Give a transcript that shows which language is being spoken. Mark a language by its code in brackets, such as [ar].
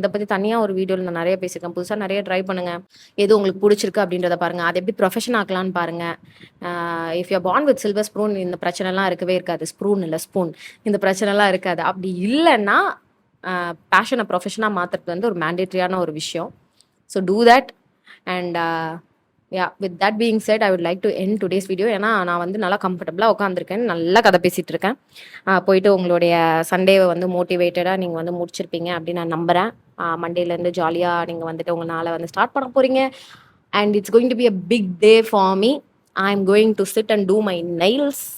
[ta] இதை பற்றி தனியாக ஒரு வீடியோவில் நான் நிறைய பேசியிருக்கேன். புதுசாக நிறைய ட்ரை பண்ணுங்கள். எது உங்களுக்கு பிடிச்சிருக்கு அப்படின்றத பாருங்கள். அதை எப்படி ப்ரொஃபஷன் ஆக்கலான்னு பாருங்கள். [en] if you born with silver spoon, [ta] இந்த பிரச்சனைலாம் இருக்கவே இருக்காது. ஸ்ப்ரூன் இல்லை, ஸ்பூன். இந்த பிரச்சனைலாம் இருக்காது. அப்படி இல்லைன்னா பேஷனை ப்ரொஃபஷனாக மாற்றுறது வந்து ஒரு மேண்டேட்ரியான ஒரு விஷயம். [en] So do that. And with that being said, I would like to end today's video. [ta] ஏன்னா நான் வந்து நல்லா கம்ஃபர்டபுளாக உட்காந்துருக்கேன், நல்லா கதை பேசிகிட்டு இருக்கேன். போயிட்டு உங்களுடைய சண்டேவை வந்து மோட்டிவேட்டடாக நீங்கள் வந்து முடிச்சிருப்பீங்க அப்படின்னு நான் நம்புகிறேன். மண்டேலேருந்து ஜாலியாக நீங்கள் வந்துட்டு உங்கள் நாளை வந்து ஸ்டார்ட் பண்ண போகிறீங்க. [en] And it's going to be a big day for me. I am going to sit and do my nails.